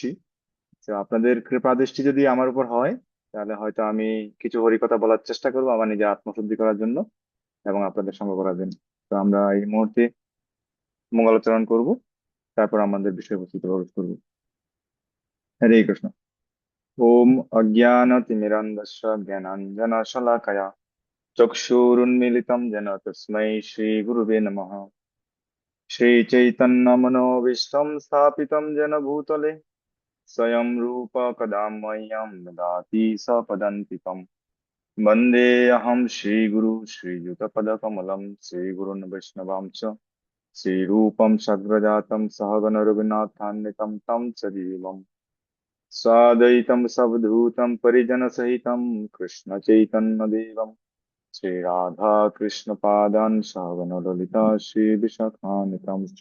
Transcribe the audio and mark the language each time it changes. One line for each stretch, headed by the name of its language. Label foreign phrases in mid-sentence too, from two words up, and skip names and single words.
Bangla: তো আপনাদের কৃপা দৃষ্টি যদি আমার উপর হয়, তাহলে হয়তো আমি কিছু হরিকথা বলার চেষ্টা করবো আমার নিজের আত্মশুদ্ধি করার জন্য এবং আপনাদের সঙ্গ করার জন্য। তো আমরা এই মুহূর্তে মঙ্গলাচরণ করব, তারপর আমাদের বিষয়বস্তুতে প্রবেশ করবো।
Sanskrit: হরে কৃষ্ণ। ওম অজ্ঞানতিমিরান্ধস্য জ্ঞানাঞ্জনশলাকয়া চক্ষুरुन्मीलितं येन तस्मै श्रीगुरुवे नमः। श्रीचैतन्यमनोभीष्टं स्थापितं येन भूतले स्वयं रूप कदा मह्यं ददाति सपदान्तिकम्। वन्देऽहं श्रीगुरु श्रीयुतपदकमलं श्रीगुरुन् वैष्णवांश्च श्रीरूपं सग्रजातं सहगण रघुनाथान्वितं तं सजीवम् साद्वैतं सवधूतं परिजनसहितं कृष्णचैतन्यदेवम् श्री राधा कृष्ण पादान सहगण ललिता श्री विशाखान्वितांश्च।